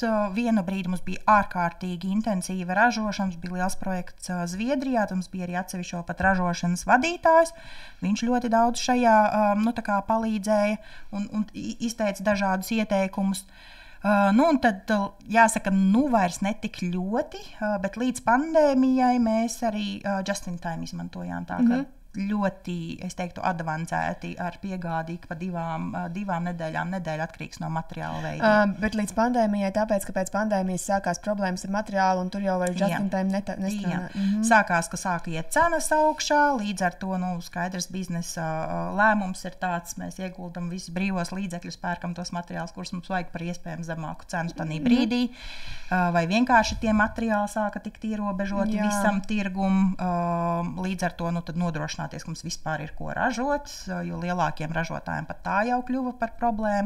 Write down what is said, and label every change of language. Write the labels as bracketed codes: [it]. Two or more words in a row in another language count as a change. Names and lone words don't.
[lv] Vienu brīdi mums bija ārkārtīgi intensīva ražošana, mums bija liels projekts Zviedrijā, mums bija arī atsevišķo pat ražošanas vadītājs. Viņš ļoti daudz šajā palīdzēja un izteica dažādus ieteikumus. Un tad jāsaka, vairs netik ļoti, bet līdz pandēmijai mēs arī [en] just-in-time [lv] izmantojām tā, ka ļoti, es teiktu, advancēti ar piegādi pa divām nedēļām, nedēļa atkarīgs no materiāla veida. Bet līdz pandēmijai, tāpēc, ka pēc pandēmijas sākās problēmas ar materiālu un tur jau var [en] just-in-time [lv] nestrādāt. Sākās, ka sāka iet cenas augšā, līdz ar to, skaidrs biznesa lēmums ir tāds, mēs ieguldam visus brīvos līdzekļus, pērkam tos materiālus, kurus mums vajag par iespējams zemāku cenu tanī brīdī, vai vienkārši tie materiāli sāka tikt ierobežoti visam tirgum, līdz ar to, tad nodrošināt, ka mums vispār ir ko ražot, jo lielākiem ražotājiem pat tā jau kļuva par problēmu.